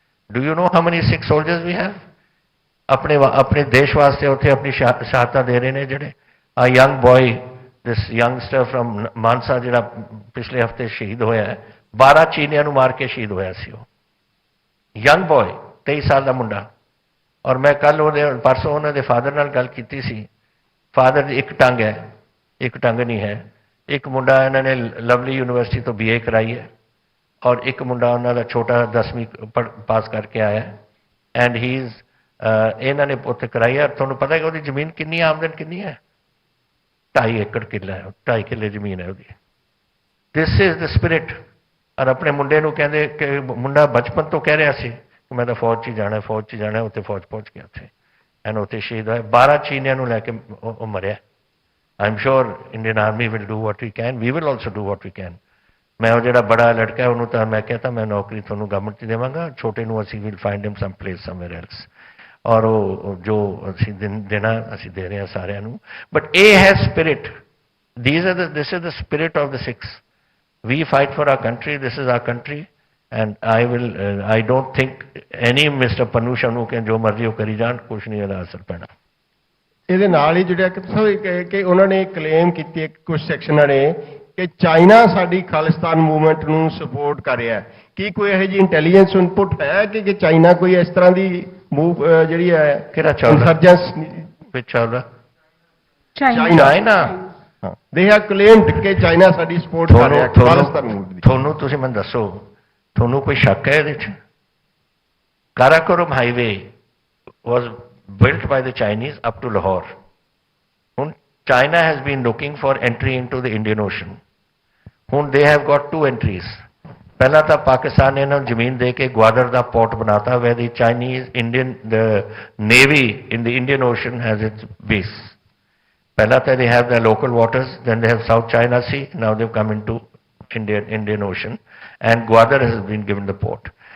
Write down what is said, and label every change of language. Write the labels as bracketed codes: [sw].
[en] Do you know how many Sikh soldiers we have? [pa] अपने देश वास्ते उत्थे अपनी शहादत दे रहे ने ਜਿਹੜੇ। [en] A young boy, this youngster from Mansa [pa] ਜਿਹੜਾ ਪਿਛਲੇ ਹਫਤੇ ਸ਼ਹੀਦ ਹੋਇਆ ਹੈ, 12 ਚੀਨੀਆਂ ਨੂੰ ਮਾਰ ਕੇ ਸ਼ਹੀਦ ਹੋਇਆ ਸੀ ਉਹ। [en] young boy [pa] 23 ਸਾਲ ਦਾ ਮੁੰਡਾ। ਔਰ ਮੈਂ ਕੱਲ ਉਹਦੇ ਪਰਸੋਂ ਉਹਨਾਂ ਦੇ ਫਾਦਰ ਨਾਲ ਗੱਲ ਕੀਤੀ ਸੀ। ਫਾਦਰ ਦੀ ਇੱਕ ਟੰਗ ਹੈ, ਇੱਕ ਟੰਗ ਨਹੀਂ ਹੈ। ਇੱਕ ਮੁੰਡਾ ਇਹਨਾਂ ਨੇ ਲਵਲੀ ਯੂਨੀਵਰਸਿਟੀ ਤੋਂ BA ਕਰਾਈ ਹੈ ਔਰ ਇੱਕ ਮੁੰਡਾ ਉਹਨਾਂ ਦਾ ਛੋਟਾ 10ਵੀਂ ਪਾਸ ਕਰਕੇ ਆਇਆ। [en] and he is [pa] ਇਹਨਾਂ ਨੇ ਉੱਥੇ ਕਰਾਈ ਹੈ। ਤੁਹਾਨੂੰ ਪਤਾ ਹੈ ਕਿ ਉਹਦੀ ਜ਼ਮੀਨ ਕਿੰਨੀ ਆਮਦਨ ਕਿੰਨੀ ਹੈ? 2.5 ਏਕੜ ਕਿੱਲਾ ਹੈ, 2.5 ਕਿੱਲੇ ਜ਼ਮੀਨ ਹੈ ਉਹਦੀ। [en] This is the spirit. [pa] ਔਰ ਆਪਣੇ ਮੁੰਡੇ ਨੂੰ ਕਹਿੰਦੇ ਕਿ ਮੁੰਡਾ ਬਚਪਨ ਤੋਂ ਕਹਿ ਰਿਹਾ ਸੀ ਕਿ ਮੈਂ ਤਾਂ ਫੌਜ 'ਚ ਜਾਣਾ, ਫੌਜ 'ਚ ਜਾਣਾ। ਉੱਥੇ ਫੌਜ ਪਹੁੰਚ ਗਿਆ ਉੱਥੇ ਐਂਡ ਉੱਥੇ ਸ਼ਹੀਦ ਹੋਇਆ। 12 ਚੀਨੀਆਂ ਨੂੰ ਲੈ ਕੇ ਉਹ ਮਰਿਆ। [en] I'm sure Indian Army will do what we can। We will also do what we can। [hi] मैं वो [pa] ਜਿਹੜਾ ਬੜਾ ਲੜਕਾ ਹੈ ਉਹਨੂੰ ਤਾਂ ਮੈਂ [hi] कहता मैं नौकरी [pa] ਤੁਹਾਨੂੰ ਗਵਰਨਮੈਂਟ 'ਚ ਦੇਵਾਂਗਾ। ਛੋਟੇ ਨੂੰ ਅਸੀਂ [en] will find him some place somewhere else। [pa] ਔਰ ਉਹ ਜੋ ਅਸੀਂ ਦੇਣਾ ਅਸੀਂ ਦੇ ਰਹੇ ਹਾਂ ਸਾਰਿਆਂ ਨੂੰ। ਬਟ ਇਹ ਹੈ spirit. [en] this is the spirit of the Sikhs। we fight for our country। this is our country and I don't think any Mr. [pa] Pannu ਸ਼ੰਨੂ ਕੇ ਜੋ ਮਰਜ਼ੀ ਉਹ ਕਰੀ ਜਾਣ, ਕੁਛ ਨਹੀਂ ਇਹਦਾ ਅਸਰ ਪੈਣਾ। ਇਹਦੇ ਨਾਲ ਹੀ ਜੁੜਿਆ ਕਿ ਉਹਨਾਂ ਨੇ ਕਲੇਮ ਕੀਤੀ ਕੁਝ ਸੈਕਸ਼ਨਾਂ ਨੇ ਕਿ ਚਾਈਨਾ ਸਾਡੀ ਖਾਲਿਸਤਾਨ ਮੂਵਮੈਂਟ ਨੂੰ ਸਪੋਰਟ ਕਰ ਰਿਹਾ ਹੈ। ਕੀ ਕੋਈ ਇਹੋ ਜਿਹੀ ਇੰਟੈਲੀਜੈਂਸ ਇਨਪੁਟ ਹੈ ਕਿ ਚਾਈਨਾ ਕੋਈ ਇਸ ਤਰ੍ਹਾਂ ਦੀ ਮੂਵ ਜਿਹੜੀ ਹੈ ਕਿਹੜਾ ਚੱਲਦਾ ਵਿੱਚ ਚੱਲਦਾ? ਚਾਈਨਾ [en] ਦੇ have claimed [pa] ਕਿ ਚਾਈਨਾ ਸਾਡੀ ਸਪੋਰਟ ਕਰ ਰਿਹਾ ਖਾਲਿਸਤਾਨ ਮੂਵਮੈਂਟ ਦੀ। ਤੁਹਾਨੂੰ ਤੁਸੀਂ ਮੈਨੂੰ ਦੱਸੋ, ਤੁਹਾਨੂੰ ਕੋਈ ਸ਼ੱਕ ਹੈ ਇਹਦੇ 'ਚ? [en] Karakoram highway was built by the Chinese up to Lahore। [pa] ਹੁਣ [en] China has been looking for entry into the Indian Ocean. ਹੁਣ they have got two entries. [pa] ਪਹਿਲਾਂ ਤਾਂ ਪਾਕਿਸਤਾਨ ਨੇ ਇਹਨਾਂ ਨੂੰ ਜ਼ਮੀਨ ਦੇ ਕੇ ਗਵਾਦਰ ਦਾ ਪੋਰਟ ਬਣਾਤਾ [en] where the Chinese the Navy in the Indian Ocean has its base. [pa] ਪਹਿਲਾਂ ਤਾਂ [en] they have their local waters, then they have South China Sea, now they've come into Indian Ocean, and Gwadar has been given the port.